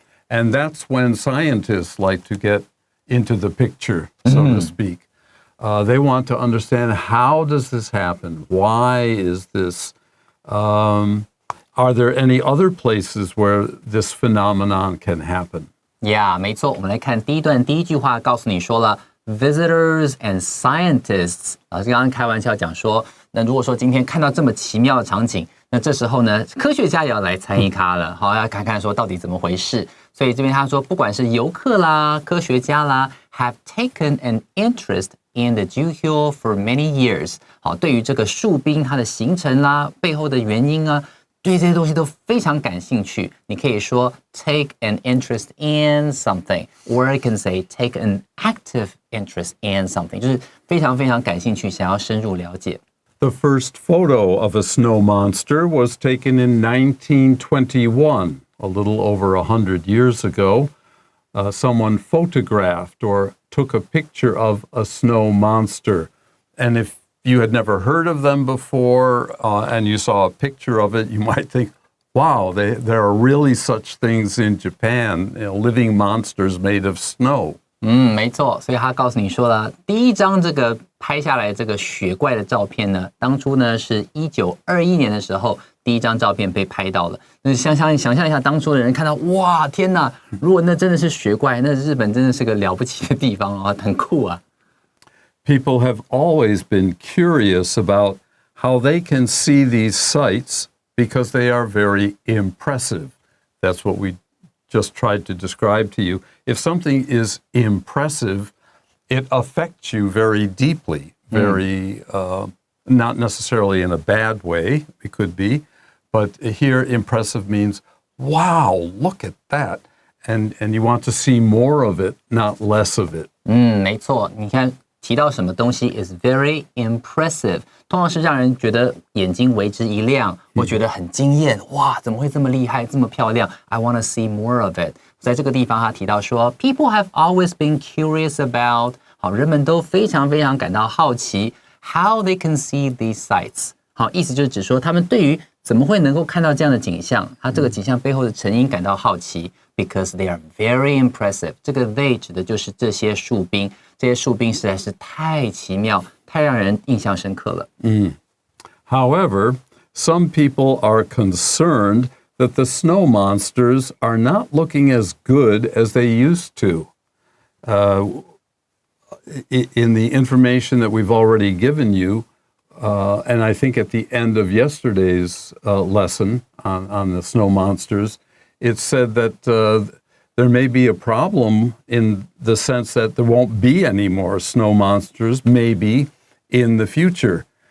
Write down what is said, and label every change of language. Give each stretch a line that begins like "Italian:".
English: And that's when scientists like to get into the picture, so to speak. They want to understand, how does this happen? Why is this? Are there any other places where this phenomenon can happen? Yeah,
Chinese: 没错。我们来看第一段第一句话，告诉你说了
English: visitors and scientists。
Chinese: 老师刚刚开玩笑讲说，那如果说今天看到这么奇妙的场景，那这时候呢，科学家也要来参与咖了，好，要看看说到底怎么回事。所以这边他说，不管是游客啦、科学家啦 ，
English: have taken an interest in the Juhyo for many years。
Chinese: 好，对于这个树冰它的形成啦、背后的原因啊。对这些东西都非常感兴趣，你可以说
English: take an interest in something,
Chinese: or you can say take an active interest in something， 就是非常非常感兴趣，想要深入了解。
English: The first photo of a snow monster was taken in 1921, a little over 100 years ago. Someone photographed or took a picture of a snow monster. And if you had never heard of them before and you saw a picture of it, you might think, wow, there are really such things in Japan, living monsters made of snow.
Chinese: 没错，所以他告诉你说了，第一张这个拍下来这个雪怪的照片呢，当初呢是1921年的时候，第一张照片被拍到了。那想象一下，当初的人看到，哇，天哪！如果那真的是雪怪，那日本真的是个了不起的地方啊，很酷啊。
English: People have always been curious about how they can see these sights because they are very impressive. That's what we just tried to describe to you. If something is impressive, it affects you very deeply, very, not necessarily in a bad way, it could be, but here impressive means, wow, look at that. And you want to see more of it, not less of it.
Chinese: 没错，你看提到什么东西
English: is very impressive，
Chinese: 通常是让人觉得眼睛为之一亮，我觉得很惊艳，哇，怎么会这么厉害，这么漂亮 ？
English: I want to see more of it。
Chinese: 在这个地方，他提到说 ，
English: People have always been curious about，
Chinese: 好，人们都非常非常感到好奇 ，
English: how they can see these sights。
Chinese: 好，意思就是指说他们对于怎么会能够看到这样的景象，他这个景象背后的成因感到好奇 ，
English: because they are very impressive。
Chinese: 这个 they 指的就是这些树冰。这些树冰实在是太奇妙，太让人印象深刻了。
English: However, some people are concerned that the snow monsters are not looking as good as they used to. In the information that we've already given you, and I think at the end of yesterday's lesson on the snow monsters, it said that there may be a problem in the sense that there won't be any more snow monsters, maybe, in the future.